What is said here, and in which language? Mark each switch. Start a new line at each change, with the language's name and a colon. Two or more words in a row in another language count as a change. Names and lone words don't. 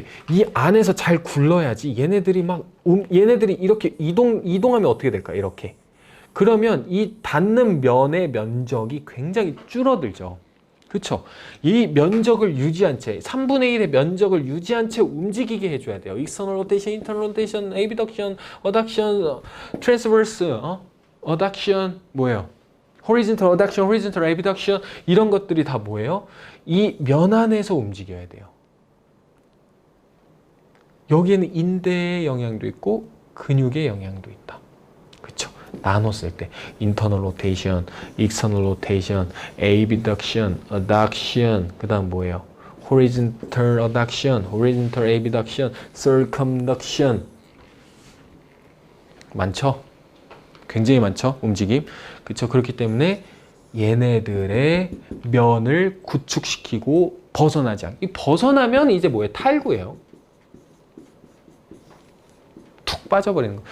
Korean: 이 안에서 잘 굴러야지 얘네들이 이렇게 이동하면 어떻게 될까? 이렇게. 그러면 이 닿는 면의 면적이 굉장히 줄어들죠. 그렇죠? 이 면적을 유지한 채, 3분의 1의 면적을 유지한 채 움직이게 해줘야 돼요.
English: external rotation, internal rotation, abduction, adduction, transverse, adduction, 뭐예요? horizontal adduction, horizontal abduction,
Korean: 이런 것들이 다 뭐예요? 이 면 안에서 움직여야 돼요. 여기에는 인대의 영향도 있고 근육의 영향도 있다. 그렇죠? 나눴을 때
English: internal rotation, external rotation, abduction, adduction,
Korean: 그 다음 뭐예요?
English: horizontal adduction, horizontal abduction, circumduction.
Korean: 많죠? 굉장히 많죠? 움직임. 그렇죠? 그렇기 때문에 얘네들의 면을 구축시키고 벗어나지 않게. 이 벗어나면 이제 뭐예요? 탈구예요. 툭 빠져버리는 거.